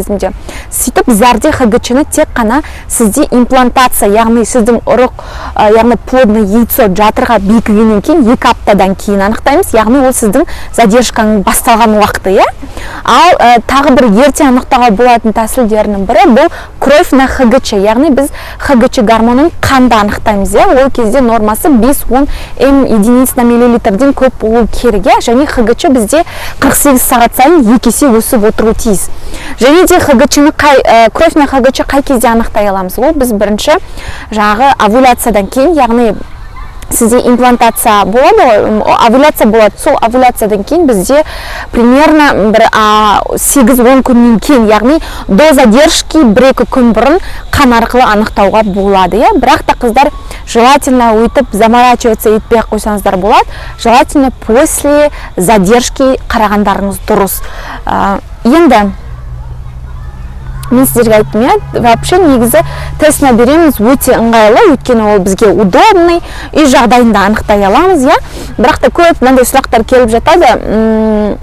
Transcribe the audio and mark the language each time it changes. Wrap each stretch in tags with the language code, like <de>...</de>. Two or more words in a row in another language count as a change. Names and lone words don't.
<kk>Сөйтіп зарде ХГЧ-ні тек қана сізде имплантация, яғни сіздің ұрық жоқ, яғни</kk> <ru>плодный яйцо</ru> <kk>жатырға бекігеннен кейін 2 аптадан кейін анықтаймыз, яғни ол сіздің задержканың басталған уақыты, иә. Ал тағы бір ерте анықтауға болатын тәсілдерінің бірі бұл</kk> <ru>кровь на ХГЧ,</ru> <kk>яғни біз ХГЧ гормонын қанда анықтаймыз, иә. Ол кезде нормасы 5-10</kk> <ru>м единиц на миллилитрден</ru> <kk>көп болу керек, иә. Және ХГЧ бізде 48 сағат сайын 2 есе өсіп отыруы тиіс. Және де ХГЧ-ны</kk> <ru>кровь на ХГЧ</ru> <kk>қай кезде анықтай аламыз? Ол біз бірінші жаңағы овуляциядан кейін, яғни сізде имплантация болады, овуляция болады. Сол овуляциядан кейін бізде примерно 8-10 күннен кейін, яғни</kk> <ru>до задержки</ru> <kk>1-2 күн бұрын қан арқылы анықтауға болады, иә. Бірақ та қыздар желательно өйтіп заморачиваться етпей қойсаңыздар болады.</kk> <ru>Желательно после задержки</ru> <kk>қарағандарыңыз дұрыс. Енді мен сіздерге айттым, иә, вообще негізі</kk> <ru>тест на беременность</ru> <kk>өте ыңғайлы, өйткені ол бізге удобный, үй жағдайында анықтай аламыз, иә. Бірақ та көп мынандай сұрақтар келіп жатады.</kk>